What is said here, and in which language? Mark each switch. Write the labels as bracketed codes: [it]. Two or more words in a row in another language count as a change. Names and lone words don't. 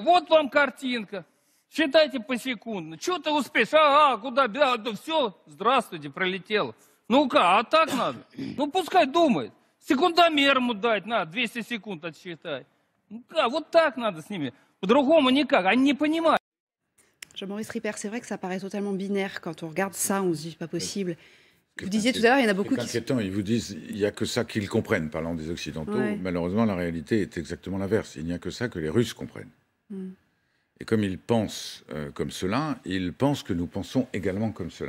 [ru] Вот вам картинка. Считайте посекундно. Что ты успеешь? Куда? Да, все, здравствуйте, пролетело. Ну-ка, а так надо? Ну, пускай думает. Секундомер ему дать надо, 200 секунд отсчитать. Ну-ка, вот так надо с ними. По-другому никак, они не понимают. [fr] Jean-Maurice Ripper, c'est vrai que ça paraît totalement binaire. Quand on regarde ça, on se dit, pas possible. Vous disiez tout à l'heure, il y en a beaucoup qui... inquiétant, ils vous disent, il n'y a que ça qu'ils comprennent, parlant des Occidentaux. Ouais. Malheureusement, la réalité est exactement l'inverse. Il n'y a que ça que les Russes comprennent. Et comme ils pensent comme cela, ils pensent que nous pensons également comme cela.